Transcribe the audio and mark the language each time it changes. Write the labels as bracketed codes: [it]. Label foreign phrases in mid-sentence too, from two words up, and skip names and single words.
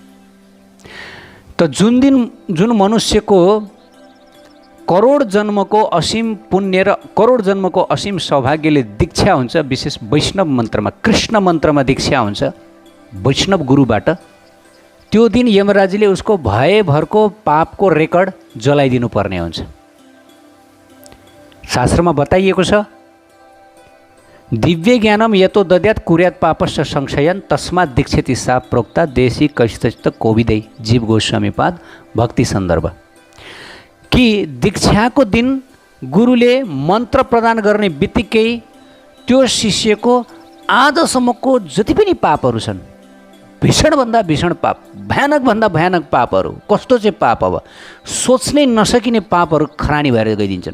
[ne] त जुन मनुष्यको करोड जन्मको असीम पुण्य र करोड जन्मको असीम सौभाग्यले दीक्षा हुन्छ, विशेष वैष्णव मन्त्रमा कृष्ण मन्त्रमा दीक्षा हुन्छ वैष्णव गुरुबाट, त्यो दिन यमराजले उसको भयभरको पापको रेकर्ड जलाइदिनु पर्ने हुन्छ। शास्त्रमा बताइएको छ, [sa] दिव्य ज्ञानम यतो दद्यात् कुर्यात् पापस्य संशयन तस्मात् दीक्षति सा प्रोक्ता देशी कशित कोविदै [ne] जीव गोस्वामीपाद भक्ति सन्दर्भ, कि दीक्षाको दिन गुरुले मन्त्र प्रदान गर्ने बित्तिकै त्यो शिष्यको आजसम्मको जति पनि पापहरू छन्, भीषणभन्दा भीषण पाप, भयानकभन्दा भयानक पापहरू, कस्तो चाहिँ पाप, अब सोच्नै नसकिने पापहरू खरानी भएर गइदिन्छन्।